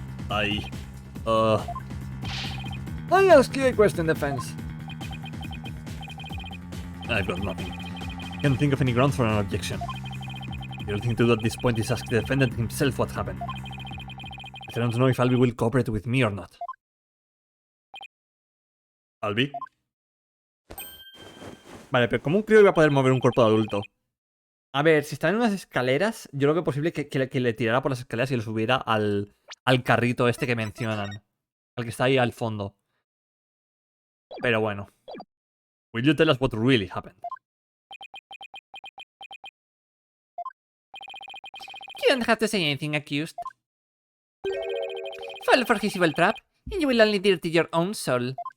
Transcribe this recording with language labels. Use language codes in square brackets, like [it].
[en] I ask you a question, defense. I've got nothing. Can't think of any grounds for an objection. The only thing to do at this point is ask the defendant himself what happened. I don't know if Albie will cooperate with me or not. [es] ¿Albie? Vale, pero ¿cómo un crío iba a poder mover un cuerpo de adulto? A ver, si está en unas escaleras, yo creo que es posible que le tirara por las escaleras y lo subiera al carrito este que mencionan. Al que está ahí al fondo. Pero bueno. [en] Will you tell us what really happened? You don't have to say anything, accused. Fall for his evil trap, and you will only dirty your own soul.